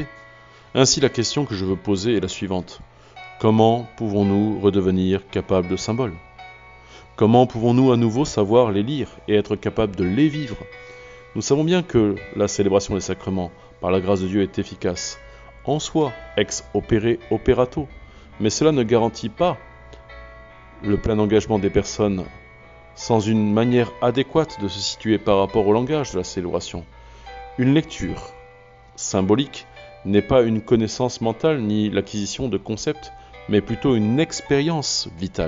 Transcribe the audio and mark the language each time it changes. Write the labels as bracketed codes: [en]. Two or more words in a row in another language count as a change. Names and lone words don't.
[fr] Ainsi, la question que je veux poser est la suivante. Comment pouvons-nous redevenir capables de symboles ? Comment pouvons-nous à nouveau savoir les lire et être capables de les vivre ? Nous savons bien que la célébration des sacrements, par la grâce de Dieu, est efficace, en soi, [la] ex opere operato, [fr] mais cela ne garantit pas le plein engagement des personnes sans une manière adéquate de se situer par rapport au langage de la célébration. Une lecture symbolique n'est pas une connaissance mentale ni l'acquisition de concepts, mais plutôt une expérience vitale.